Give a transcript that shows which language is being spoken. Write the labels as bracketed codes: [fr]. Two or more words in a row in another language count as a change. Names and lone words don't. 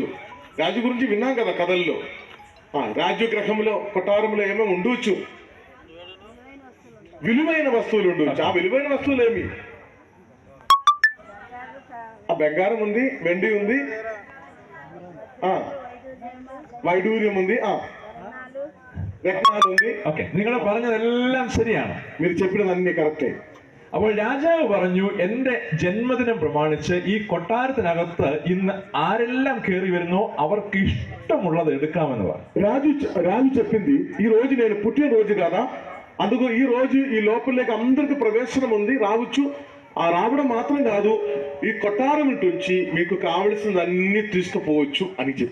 [te] రాజు గురించి విన్నాం కదా కథల్లో. రాజు గ్రహంలో కొట్టారంలో ఏమేమి ఉండవచ్చు? విలువైన వస్తువులు ఉండవచ్చు. ఆ విలువైన వస్తువులు ఏమి? ఆ బంగారం ఉంది, వెండి ఉంది, వైడూర్యం ఉంది, రత్నాలు ఉంది. [ml] ഓക്കെ, നിങ്ങൾ പറഞ്ഞതെല്ലാം ശരിയാണ്. [te] మీరు చెప్పినదన్నీ కరెక్టే. [ml] അപ്പോൾ രാജാവ് പറഞ്ഞു, എന്റെ ജന്മദിനം പ്രമാണിച്ച് ഈ കൊട്ടാരത്തിനകത്ത് ഇന്ന് ആരെല്ലാം കയറി വരുന്നോ അവർക്ക് ఇష్టముള്ളത് എടുക്കാമെന്ന് പറഞ്ഞു. [te] రాజు చెప్పింది, ఈ రోజు నేను పుట్టినరోజు కదా, అందుకు ఈ రోజు ఈ లోపలికి అందరికి ప్రవేశనం ఉంది, రావచ్చు. ఆ రావడం మాత్రం కాదు, ఈ కొట్టారం నుంచి మీకు కావలసినవన్నీ తీసుకుపోవచ్చు అని చెప్పి